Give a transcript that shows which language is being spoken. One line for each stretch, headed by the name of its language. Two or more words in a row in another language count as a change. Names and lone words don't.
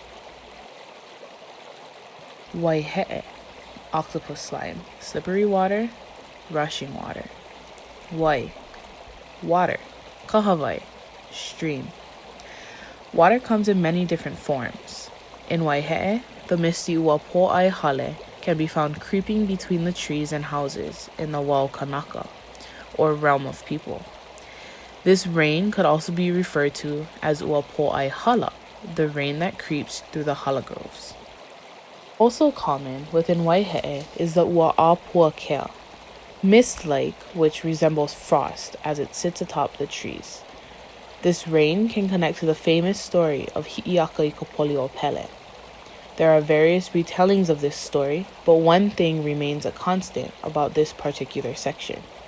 English: Waihe'e, octopus slime, slippery water, rushing water. Wai, water, kahawai, stream. Water comes in many different forms. In Waihe'e, the misty
Hawaiian: ua po'ai hale
English: can be found creeping between the trees and houses in the
Hawaiian: wao kanaka,
English: or realm of people. This rain could also be referred to as
Hawaiian: ua po'ai hala,
English: the rain that creeps through the hala groves. Also common within Waihe'e is the
Hawaiian: ua a pua kea,
English: mist-like, which resembles frost as it sits atop the trees. This rain can connect to the famous story of Hi'iaka I Kapoli o Pele. There are various retellings of this story, but one thing remains a constant about this particular section.